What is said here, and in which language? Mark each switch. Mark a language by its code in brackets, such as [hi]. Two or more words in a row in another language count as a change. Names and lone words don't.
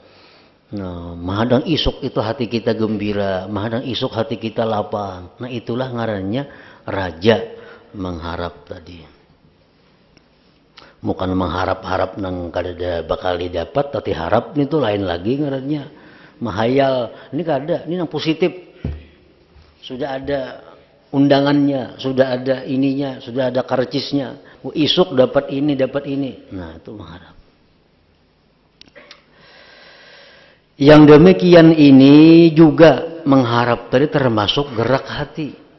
[bjn] Nah, mahadang isuk itu hati kita gembira, mahadang isuk hati kita lapang. Nah, itulah ngarannya raja mengharap tadi. Bukan mengharap-harap nang kada bakal didapat, tapi harap itu lain lagi ngarannya. Mahayal, ini kada, [id] ini yang positif. Sudah ada undangannya, sudah ada ininya, sudah ada karcisnya. [bjn] Isuk dapat ini, dapat ini. [id] Nah, itu mengharap. Yang demikian ini juga mengharap tadi termasuk gerak hati.